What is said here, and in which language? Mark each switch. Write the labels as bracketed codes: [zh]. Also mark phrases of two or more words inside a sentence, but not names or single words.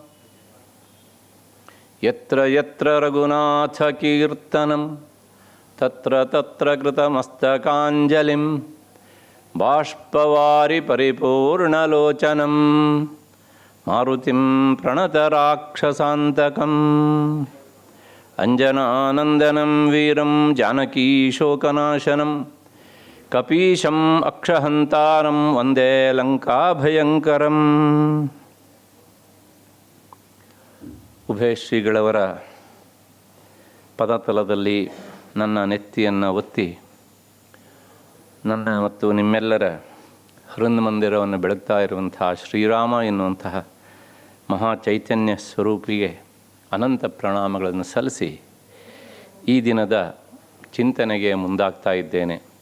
[sa] ಯತ್ರ ಯತ್ರ ರಘುನಾಥಕೀರ್ತನಂ ತತ್ರ ತತ್ರ ಕೃತಮಸ್ತಕಾಂಜಲಿಂ ಬಾಷ್ಪವಾರಿ ಪರಿಪೂರ್ಣಲೋಚನಂ ಮಾರುತಿಂ ಪ್ರಣತರಾಕ್ಷಸಾಂತಕಂ ಅಂಜನಾನಂದನಂ ವೀರಂ ಜಾನಕೀಶೋಕನಾಶನಂ ಕಪೀಶಂ ಅಕ್ಷಹಂತಾರಂ ವಂದೇ ಲಂಕಾಭಯಂಕರಂ. [kn] ಉಭಯ ಶ್ರೀಗಳವರ ಪದತಲದಲ್ಲಿ ನನ್ನ ನೆತ್ತಿಯನ್ನು ಒತ್ತಿ ನನ್ನ ಮತ್ತು ನಿಮ್ಮೆಲ್ಲರ ಹೃನ್ಮಂದಿರವನ್ನು ಬೆಳಗ್ತಾ ಇರುವಂತಹ ಶ್ರೀರಾಮ ಎನ್ನುವಂತಹ ಮಹಾಚೈತನ್ಯ ಸ್ವರೂಪಿಗೆ ಅನಂತ ಪ್ರಣಾಮಗಳನ್ನು ಸಲ್ಲಿಸಿ ಈ ದಿನದ ಚಿಂತನೆಗೆ ಮುಂದಾಗ್ತಾ ಇದ್ದೇನೆ.